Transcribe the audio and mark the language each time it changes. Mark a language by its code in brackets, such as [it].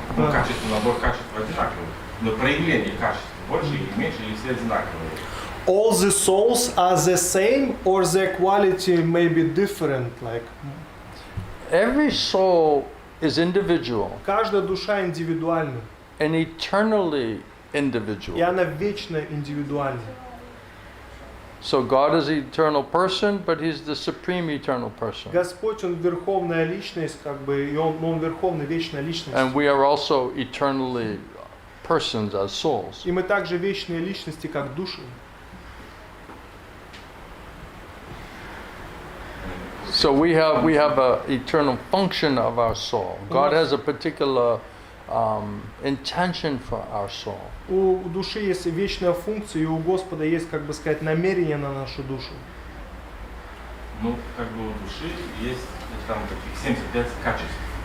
[ru] Ну, качество, набор качеств одинаковый. Но проявление качества больше или меньше, или все одинаковые? [en] All the souls are the same or their quality may be different? Like, Every soul is individual [ru] каждая душа индивидуальна. [en] and eternally [ru] И [en] individual. [ru] она вечно индивидуальна. [en] So God is the eternal person, but He's the supreme eternal person. [ru] Господь, Он верховная личность, как бы, и Он верховная вечная личность. [en] And we are also eternally persons as souls. [ru] И мы также вечные личности, как души. [en] So we have a eternal function of our soul. God has a particular intention for our soul. [ru] У души есть вечная функция, и у Господа есть, как бы сказать, намерение на нашу душу. Ну, как бы у души есть там таких 75 качеств.